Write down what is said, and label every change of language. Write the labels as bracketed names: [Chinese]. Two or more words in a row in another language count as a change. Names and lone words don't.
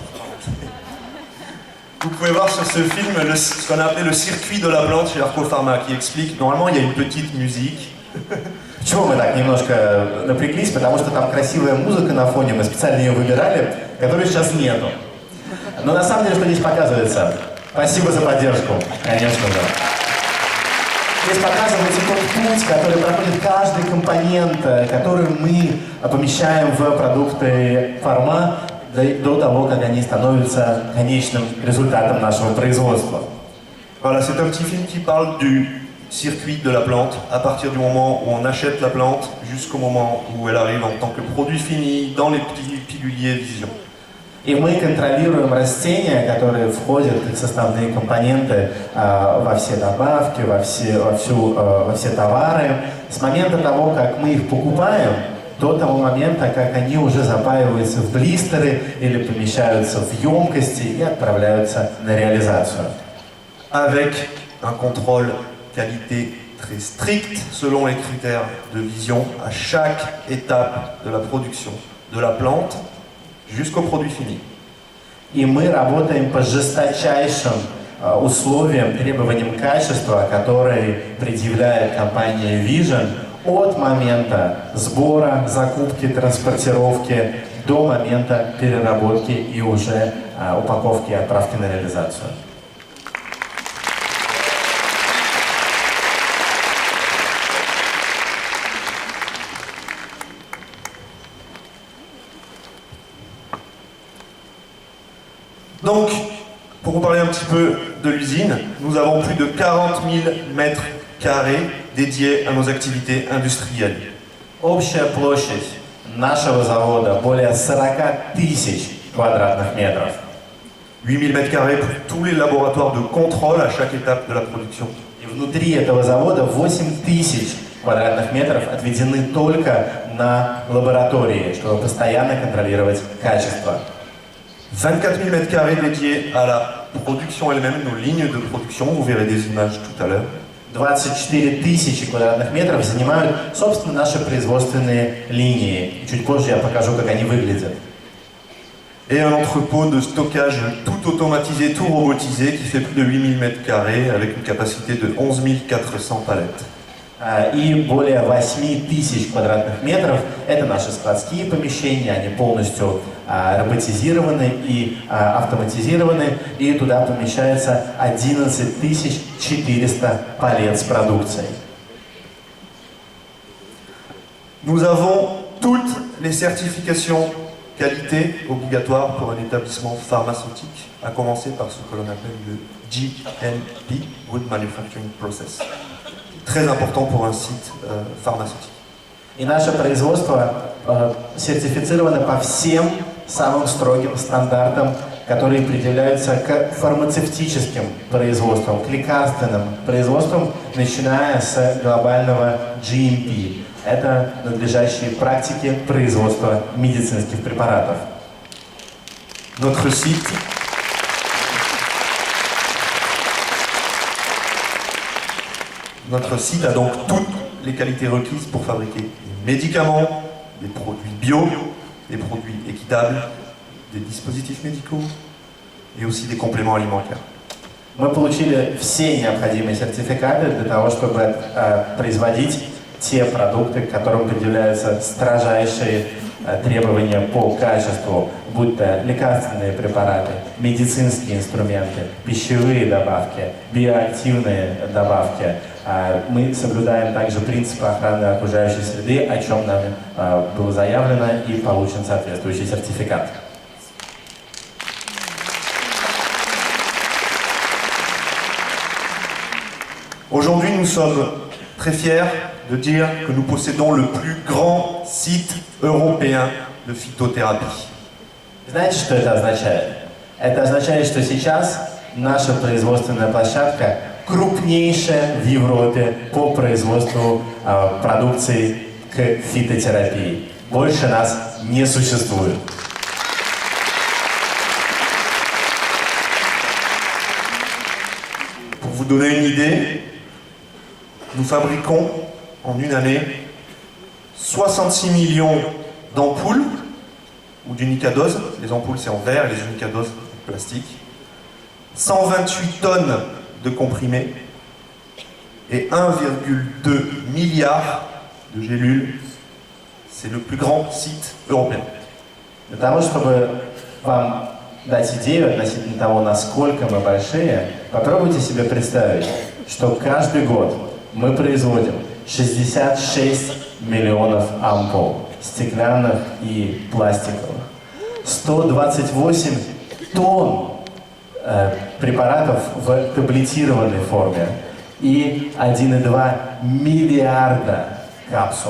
[French] Vous pouvez voir sur ce film ce qu'on a appelé le circuit de la plante chez Arco Pharma, qui explique, normalement il y a une petite musique. [Russian] Почему мы так немножко напряглись? Потому что там красивая музыка на фоне, мы специально ее выбирали, которой сейчас нету. Но на самом деле, что здесь показывается? Спасибо за поддержку, конечно же. Здесь показывается тот путь, который проходит каждый компонент, который мы помещаем в продукты фарма до того, как они становятся конечным результатом нашего производства. [French] Voilà, c'est un petit film qui parle du circuit de la plante, à partir du moment où on achète la plante jusqu'au moment où elle arrive en tant que produit fini dans les petits piluliers Vision. [Russian] И мы контролируем растения, которые входят как составные компоненты во все добавки, во все товары, с момента того, как мы их покупаем, до того момента, как они уже запаиваются в блистеры или помещаются в емкости и отправляются на реализацию. [French] Avec un contrôle qualité très strict selon les critères de Vision à chaque étape de la production de la plante jusqu'au produit fini. [Russian] И мы работаем по жесточайшим условиям, требованиям качества, которые предъявляет компания Vision от момента сбора, закупки, транспортировки до момента переработки и уже упаковки и отправки на реализацию. [French] Donc, pour vous parler un petit peu de l'usine, nous avons plus de 40 000 mètres carrés dédiés à nos activités industrielles. [Russian] Общая площадь нашего завода более 40 тысяч квадратных метров. [French] 8 000 mètres carrés pour tous les laboratoires de contrôle à chaque étape de la production. [Russian] И внутри этого завода 8 тысяч квадратных метров отведены только на лаборатории, чтобы постоянно контролировать качество. [French] 24 000 mètres carrés dédiés à la production elle-même, nos lignes de production, vous verrez des images tout à l'heure. [Russian] 24 тысячи квадратных метров занимают, собственно, наши производственные линии. Чуть позже я покажу, как они выглядят. [French] Et un entrepôt de stockage tout automatisé, tout robotisé, qui fait plus de 8 000 mètres carrés, avec une capacité de 11 400 palettes. [Russian] И более 8 тысяч квадратных метров – это наши складские помещения, они полностью роботизированы и автоматизированы, и туда помещается 11 400 палет с продукцией. [French] Nous avons toutes les certifications qualité obligatoires pour un établissement pharmaceutique, à commencer par ce que l'on appelle le GMP, [English] Good Manufacturing Process. [French] Très important pour un site pharmaceutique. [Russian] И наше производство сертифицировано по всем самым строгим стандартам которые предъявляются к фармацевтическим производствам, к лекарственным производствам, начиная с глобального GMP. Это надлежащие практики производства медицинских препаратов. [French] Notre site a donc toutes les qualités requises pour fabriquer des médicaments, des produits bio, des produits équitables, des dispositifs médicaux et aussi des compléments alimentaires. [Russian] Мы получили все необходимые сертификаты для того, чтобы производить те продукты, к которым предъявляются строжайшие требования по качеству, будь то лекарственные препараты, медицинские инструменты, пищевые добавки, биоактивные добавки. Мы соблюдаем также принципы охраны окружающей среды, о чем нами было заявлено, и получен соответствующий сертификат. [French] Aujourd'hui, nous sommes très fiers de dire que nous possédons le plus grand site européen de phytothérapie. [Russian] Знаете, что это означает? Это означает, что сейчас наша производственная площадка крупнейшая в Европе по производству продукции к фитотерапии. Больше нас не существует. [French] Pour vous donner une idée, nous fabriquons en une année 66 millions d'ampoules ou d'unicadoses. Les ampoules c'est en verre et les unicadoses en plastique. 128 tonnes de comprimés et 1,2 milliard de gélules. C'est le plus grand site européen. [Russian] Для того, чтобы вам дать идею относительно того, насколько мы большие, попробуйте себе представить, что каждый год мы производим 66 миллионов ампул, стеклянных и пластиковых, 128 тонн препаратов в таблетированной форме и 1,2 миллиарда капсул.